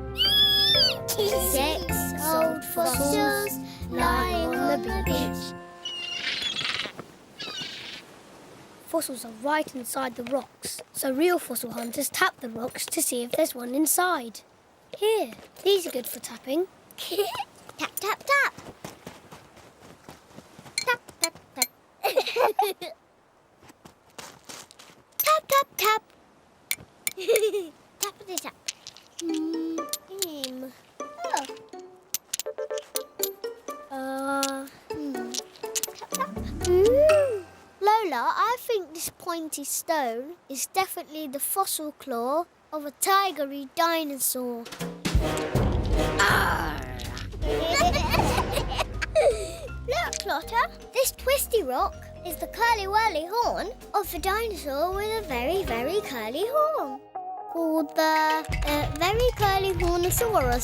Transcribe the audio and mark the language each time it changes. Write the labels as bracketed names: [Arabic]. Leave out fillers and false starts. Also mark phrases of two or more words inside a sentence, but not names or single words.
[English] 6 old fossils lying on the beach. Fossils are right inside the rocks, so real fossil hunters tap the rocks to see if there's one inside. Here, these are good for tapping. Tap, tap, tap. Tap, tap, tap. Tap, tap, tap. Tappity tap. Tap, tap. Lola, I think this pointy stone is definitely the fossil claw of a tigery dinosaur. Look, Lotta, this twisty rock is the curly-whirly horn of a dinosaur with a very, very curly horn, called the very curly hornosaurus.